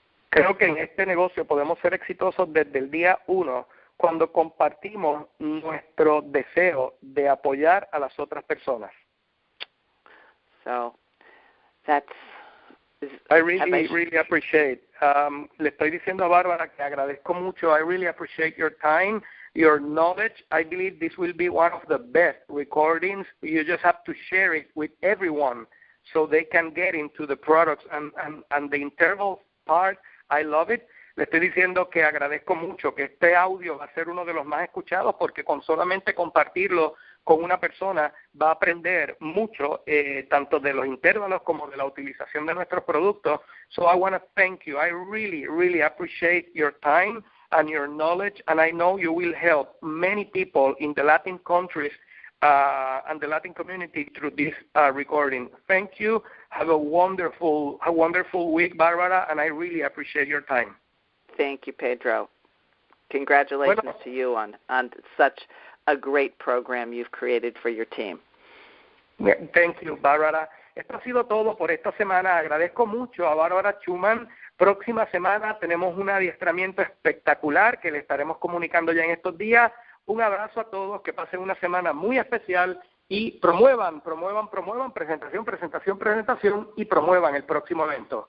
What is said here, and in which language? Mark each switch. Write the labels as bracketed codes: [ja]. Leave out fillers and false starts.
[es] Creo que en este negocio podemos ser exitosos desde el día 1 cuando compartimos nuestro deseo de apoyar a las otras personas. [en] So that's I really appreciate. [es] Le estoy diciendo a Bárbara que agradezco mucho. [en] I really appreciate your time, your knowledge. I believe this will be one of the best recordings. You just have to share it with everyone so they can get into the products and the interval part. I love it. [es] Le estoy diciendo que agradezco mucho, que este audio va a ser uno de los más escuchados porque con solamente compartirlo con una persona va a aprender mucho, tanto de los intervalos como de la utilización de nuestros productos. [en] So I want to thank you. I really appreciate your time and your knowledge, and I know you will help many people in the Latin countries and the Latin community through this recording. Thank you. Have a wonderful week, Barbara, and I really appreciate your time. Thank you, Pedro. Congratulations to you on such a great program you've created for your team. Thank you, Barbara. [es] Esto ha sido todo por esta semana. Agradezco mucho a Barbara Schuman. Próxima semana tenemos un adiestramiento espectacular que le estaremos comunicando ya en estos días. Un abrazo a todos, que pasen una semana muy especial y promuevan, presentación y promuevan el próximo evento.